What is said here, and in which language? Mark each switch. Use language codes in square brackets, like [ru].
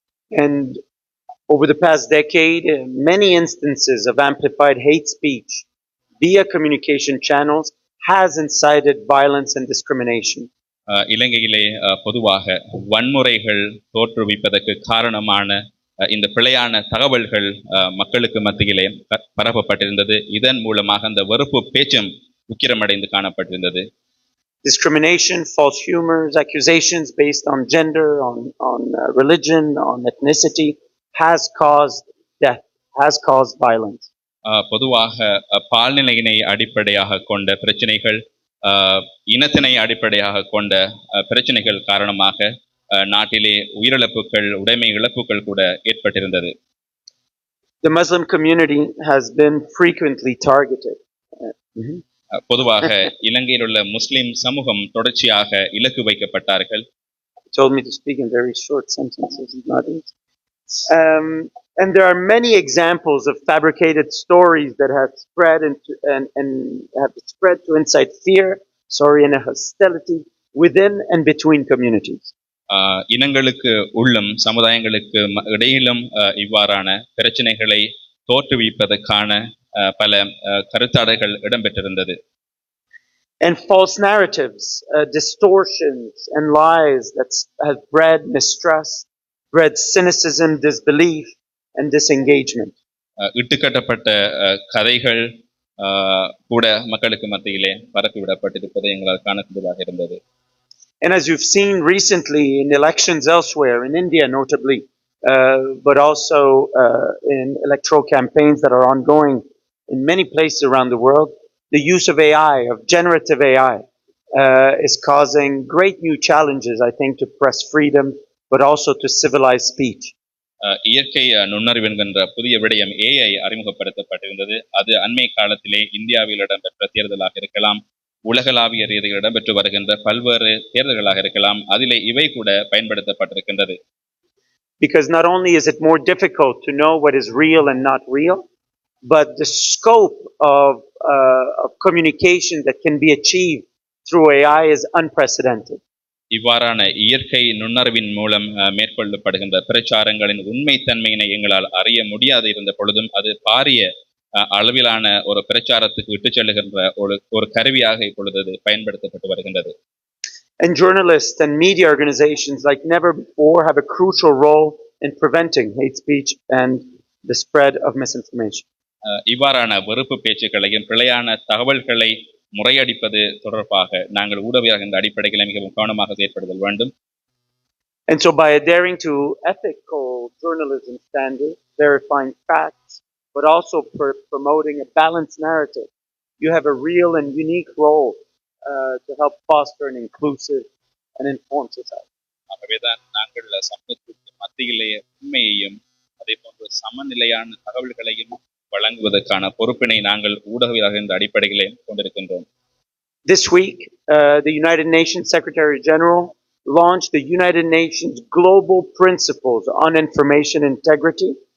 [en] And over the past decade, many instances of amplified hate speech via communication channels has incited violence and discrimination. [ta] இலங்கையிலே பொதுவாக வன்முறைகள் தோற்றுவிப்பதற்கு காரணமான இந்த பிழையான தகவல்கள் மக்களுக்கு மத்தியிலே பரப்பப்பட்டிருந்தது. இதன் மூலமாக அந்த வெறுப்பு பேச்சும் உக்கிரமடைந்து காணப்பட்டிருந்தது. [en] Discrimination, false humors, accusations based on gender, on religion, on ethnicity has caused death, has caused violence. [ta] பொதுவாக பால்நிலையினை அடிப்படையாக கொண்ட பிரச்சனைகள், இனத்தினை அடிப்படையாக கொண்ட பிரச்சனைகள் காரணமாக நாட்டிலே உயிரிழப்புகள், உடைமை இழப்புகள் கூட ஏற்பட்டிருந்தது. [en] The Muslim community has been frequently targeted. [ta] பொதுவாக இலங்கையில் உள்ள முஸ்லிம் சமூகம் தொடர்ச்சியாக இலக்கு வைக்கப்பட்டார்கள். [en] Told me to speak in very short sentences, not easy. And there are many examples of fabricated stories that have spread and have spread to incite fear, and hostility within and between communities. [ta] இனங்களுக்கு உள்ளும் சமுதாயங்களுக்கு இடையிலும் இவ்வாறான பிரச்சனைகளை தோற்றுவிப்பதற்கான பல கருத்தாடைகள் இடம்பெற்றிருந்தது. [en] And false narratives, distortions and lies that have bred mistrust, bred cynicism, disbelief and disengagement. [ta] இட்டுக்கட்டப்பட்ட கதைகள் கூட மக்களுக்கு மத்தியிலே பரப்பிவிடப்பட்டிருப்பதை எங்களால் காணக்கூடியதாக இருந்தது. [en] And as you've seen recently in elections elsewhere, in India notably, but also in electoral campaigns that are ongoing in many places around the world, the use of AI, of generative AI, is causing great new challenges, I think, to press freedom, but also to civilized speech. [ta] இயற்கை நுண்ணறிவு என்கின்ற புதிய விடயம் AI அறிமுகப்படுத்தப்பட்டிருந்தது. அது அண்மை காலத்திலே இந்தியாவில் இடம்பெற்ற தேர்தலாக இருக்கலாம், உலகளாவிய ரீதியில் இடம்பெற்று வருகின்ற பல்வேறு தேர்தல்களாக இருக்கலாம், அதிலே இவை கூட பயன்படுத்தப்பட்டிருக்கின்றது. [en] Because not only is it more difficult to know what is real and not real, but the scope of communication that can be achieved through AI is unprecedented. [ta] இவ்வாறான இயற்கை நுண்ணறிவின் மூலம் மேற்கொள்ளப்படுகின்ற பிரச்சாரங்களின் உண்மைத்தன்மையினை எங்களால் அறிய முடியாது இருந்த பொழுதும் அது பாரிய அளவிலான ஒரு பிரச்சாரத்துக்கு விட்டுச் செல்லுகின்ற ஒரு கருவியாக இப்பொழுது அது பயன்படுத்தப்பட்டு வருகின்றது. [en] And journalists and media organizations, like never before, have a crucial role in preventing hate speech and the spread of misinformation. [ta] இவ்வாறான வெறுப்பு பேச்சுக்களையும் பிழையான தகவல்களை முறையடிப்பது தொடர்பாக நாங்கள் ஊடகவியலாளர் என்ற அடிப்படையில் மிகவும் கவனமாக செயற்படுதல் வேண்டும். [en] And so by adhering to ethical journalism standards, verifying facts, but also promoting a balanced narrative, you have a real and unique role to help foster an inclusive and informed society. [ta] ஆகவேதான் நாங்கள் சமூகத்திற்கு மத்தியிலே உண்மையையும் அதே போன்று சமநிலையான தகவல்களையும் வழங்குவதற்கான பொறுப்பினை நாங்கள் ஊடகவியலாளர் என்ற அடிப்படையிலே கொண்டிருக்கின்றோம். [en] This week, the United Nations Secretary General launched the United Nations Global Principles on Information Integrity.